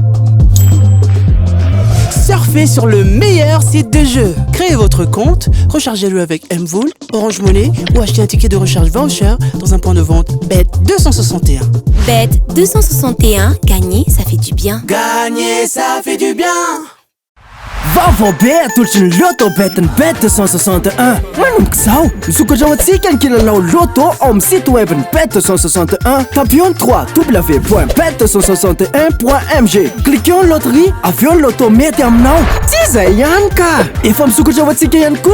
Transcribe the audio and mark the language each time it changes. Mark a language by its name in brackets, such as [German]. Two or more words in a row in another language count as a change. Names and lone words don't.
[French] Surfez sur le meilleur site de jeu. Créez votre compte, rechargez-le avec Mvool, Orange Money ou achetez un ticket de recharge voucher dans un point de vente Bet 261. Bet 261, gagner, ça fait du bien. Gagner, ça fait du bien. [Malagasy] vaovao be atolotry ny loto betiny bet 261 manomboka zao misokatra ao antsika ny kilalao loto ao amin'ny [French] site web [Malagasy] ny bet 261 tapion 3 www.bet261.mg [French] cliquons loterie avion [Malagasy] loto mety aminao tsy zay ihany ka efa misokatra ao antsika ihany koa